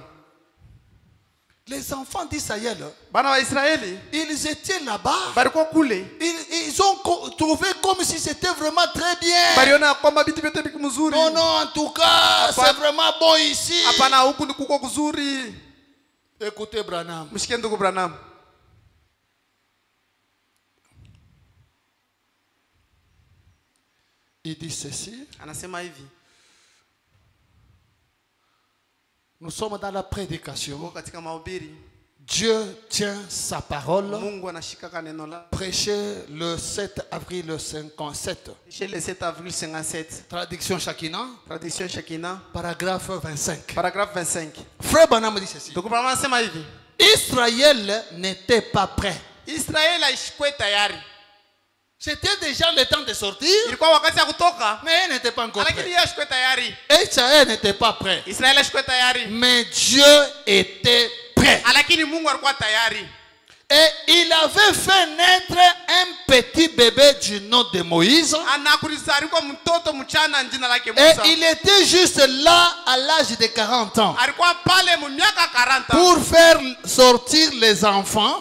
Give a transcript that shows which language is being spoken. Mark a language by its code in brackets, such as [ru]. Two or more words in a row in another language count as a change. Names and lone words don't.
[fr] Les enfants d'Israël, ils étaient là-bas. Ils ont trouvé comme si c'était vraiment très bien. Non, en tout cas, c'est vraiment bon ici. Écoutez Branham. [sw] Mshike ndugu Branham. [fr] Il dit ceci. [sw] Anasema hivi. [fr] Nous sommes dans la prédication. [sw] Katika mahubiri. [fr] Dieu tient sa parole. [sw] Mungu anashika neno la. [fr] Prêché le 7 avril 57. Le 7 avril 57. Traduction Shakina. Traduction Shakina. Paragraphe 25. Paragraphe 25. Frère Branham dit ceci. [sw] Donc Branham anasema hivi. [fr] Israël n'était pas prêt. [sw] Israël haikuwa tayari. [fr] C'était déjà le temps de sortir. [sw] Ilikuwa wakati ya kutoka. [fr] Mais elle n'était pas encore prêt. [sw] Lakini haikuwa tayari. [fr] Israël n'était pas prêt. [sw] Israël haikuwa tayari. [fr] Mais Dieu était prêt. [sw] Lakini Mungu alikuwa tayari. [fr] Et il avait fait naître un petit bébé du nom de Moïse. Et il était juste là à l'âge de 40 ans. Pour faire sortir les enfants.